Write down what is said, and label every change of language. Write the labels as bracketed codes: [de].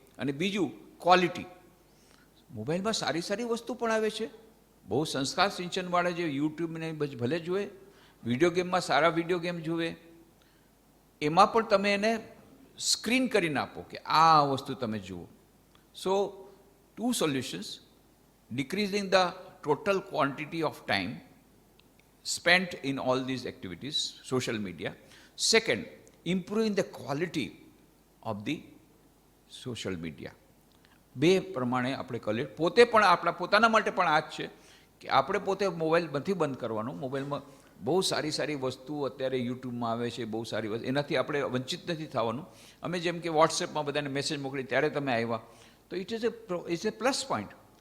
[gu] અને બીજું ક્વોલિટી. મોબાઈલમાં સારી સારી વસ્તુ પણ આવે છે, બહુ સંસ્કાર સિંચનવાળા જે યુટ્યુબને ભલે જુએ, વિડીયો ગેમમાં સારા વિડીયો ગેમ જુએ, એમાં પણ તમે એને સ્ક્રીન કરીને આપો કે આ વસ્તુ તમે જુઓ. [en] So 2 solutions: decreasing the total quantity of time spent in all these activities, social media. Second, improving the quality of the social media. [gu] બે પ્રમાણે આપણે કરીએ. પોતે પણ આપણા પોતાના માટે પણ આ જ છે કે આપણે પોતે મોબાઈલ નથી બંધ કરવાનો. મોબાઈલમાં બહુ સારી સારી વસ્તુ અત્યારે યુટ્યુબમાં આવે છે, બહુ સારી વસ્તુ, એનાથી આપણે વંચિત નથી થવાનું. અમે જેમ કે વોટ્સએપમાં બધાને મેસેજ મોકલી ત્યારે તમે આવ્યા, તો [en] It's a plus point.